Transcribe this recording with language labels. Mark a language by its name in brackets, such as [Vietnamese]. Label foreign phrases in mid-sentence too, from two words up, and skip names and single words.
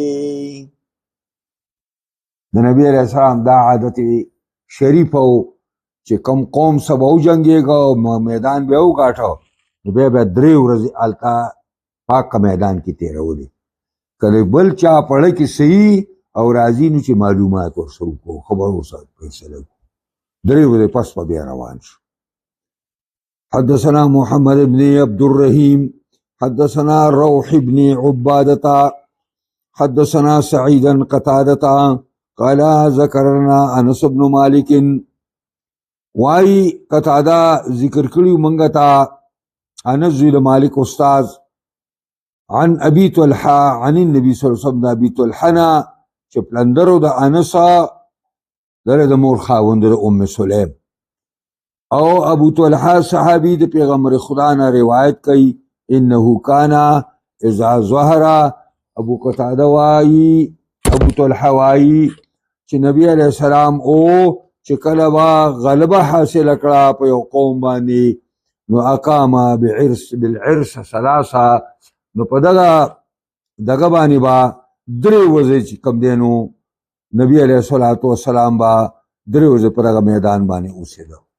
[Pashto] د نبی [Arabic] علیہ السلام [Pashto] دا عادت شریف او چې کم قوم سبا وجنګېږي او میدان بیا وګاټه، نو بیا 3 ورځې هلته پاک میدان کې تېرولې. کله بل چا پړه کې صحیح او راځي نو چې معلومات ورسره وکړو، خبر ورسره فیصله وکړو. 3 ورځې پس په بیا روان شو. [Arabic] حدثنا محمد بن عبد الرحيم حدثنا روح بن عبادة حدثنا سعيدا قتادة قال ذكرنا انس بن مالك، [Pashto] واي قتادة ذکر کړیو منګه تا انس بن مالک استاد [Arabic] عن ابي طلحه عن النبي صلى الله عليه وسلم. [Pashto] ابي طلحه چې پلندرو د انسا دره د مور خاوند د ام سلیم، او ابو طلحه صحابي د پیغمبر خدا نه روایت کوي [Arabic] انه کان اذا ظهر. [Pashto] ابو قتاده وايي ابو طلحه وايي چې نبی [Arabic] علیہ السلام [Pashto] او چې کله با غلبه حاصل کړه په یو قوم باندې، نو [Arabic] اقام بالعرس ثلاثه، [Pashto] نو په دغه باندې با درې ورځې چې کوم دی نو نبی [Arabic] علیه الصلاة والسلام [Pashto] با درې ورځې پر هغه میدان باندې اوسېده.